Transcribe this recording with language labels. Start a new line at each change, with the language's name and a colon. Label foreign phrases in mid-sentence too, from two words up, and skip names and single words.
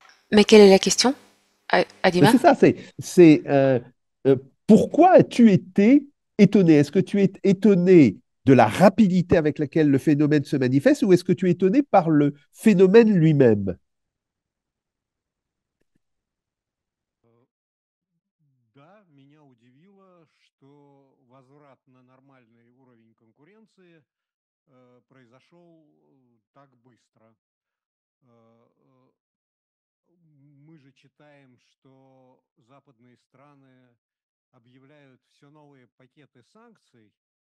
French: Mais quelle est la question, Mais Adima? c'est ça, euh, pourquoi as-tu été étonné? Est-ce que tu es étonné de la rapidité avec laquelle le phénomène se manifeste ou est-ce que tu es étonné par le phénomène lui-même?
Russian: Да, меня удивило, что возврат на нормальный уровень конкуренции произошел так быстро. Мы же читаем, что западные страны объявляют все новые пакеты санкций.